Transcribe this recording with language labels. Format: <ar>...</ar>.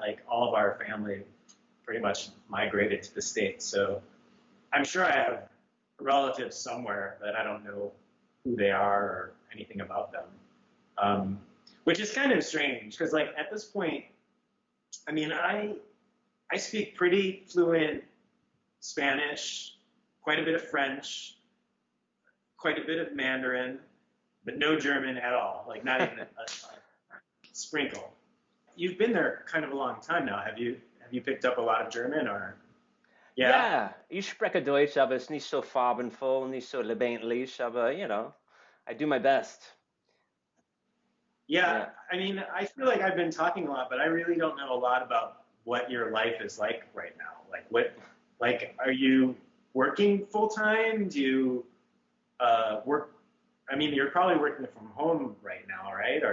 <en>Like all of our family pretty much migrated to the States, so I'm sure I have relatives somewhere that I don't know who they are or anything about them, um, which is kind of strange because, like, at this point, I mean, I speak pretty fluent Spanish, quite a bit of French, quite a bit of Mandarin, but no German at all. Like, not even a sprinkle. You've been there kind of a long time now. Have you? Have you picked up a lot of German or? Yeah.</en> <de>Ja, ich spreche Deutsch, aber es ist nicht so farbenfroh, nicht so lebendig, aber,</de> <en>I do my best. Yeah, Yeah. I mean, I feel like I've been talking a lot, but I really don't know a lot about what your life is like right now. Like, are you working full time? Do you work? I mean, you're probably working from home right now, right?</en>